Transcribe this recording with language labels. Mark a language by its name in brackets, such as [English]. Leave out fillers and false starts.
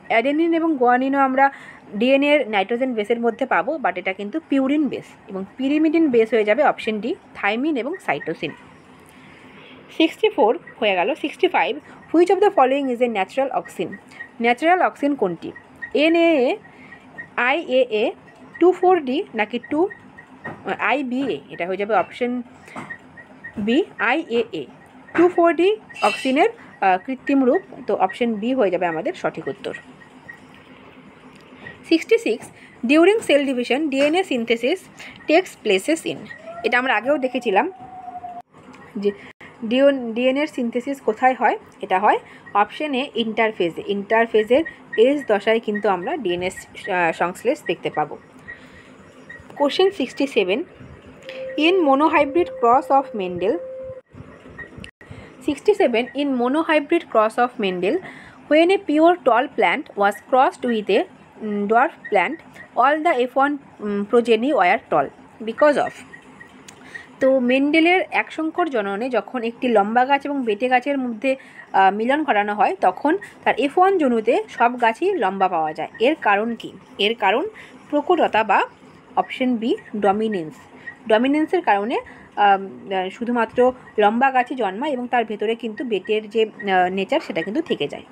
[Bangla] Adenine এবং গুয়ানিনও আমরা ডিএনএর নাইট্রোজেন বেসের মধ্যে পাবো, বাট এটা কিন্তু পিউরিন বেস, এবং পিরিমিডিন বেস হয়ে যাবে অপশন ডি থাইমিন এবং সাইটোসিন। [English] 64 [Bangla] হয়ে গেল। [English] 65. Which of the following is a natural auxin, natural auxin [Bangla] কোনটি? [English] NAA, IAA, 2,4-D, নাকি IBA। [Bangla] এটা হয়ে যাবে অপশন বি IAA, 2,4-D অক্সিনের কৃত্রিম রূপ, তো অপশন বি হয়ে যাবে আমাদের সঠিক উত্তর। 66. [English] during cell division DNA synthesis takes places in, [Bangla] এটা আমরা আগেও দেখেছিলাম যে ডিএনএর সিনথেসিস কোথায় হয়? এটা হয় অপশন এ ইন্টারফেজে, ইন্টারফেজের এস দশায় কিন্তু আমরা ডিএনএ সংশ্লেষ দেখতে পাবো। [English] Question 67. In monohybrid cross of Mendel, 67. In monohybrid cross of Mendel, when a pure tall plant was crossed with a dwarf plant, all the F1 progeny were tall because of. [Bangla] তো মেন্ডেলের একসংকর জননে যখন একটি লম্বা গাছ এবং বেটে গাছের মধ্যে মিলন ঘটানো হয় তখন তার F1 জনুতে সব গাছই লম্বা পাওয়া যায়। এর কারণ কি? এর কারণ প্রকটতা বা অপশন বি ডমিনেন্সের কারণে শুধুমাত্র লম্বা গাছই জন্মায় এবং তার ভেতরে কিন্তু বেটের যে নেচার সেটা কিন্তু থেকে যায়।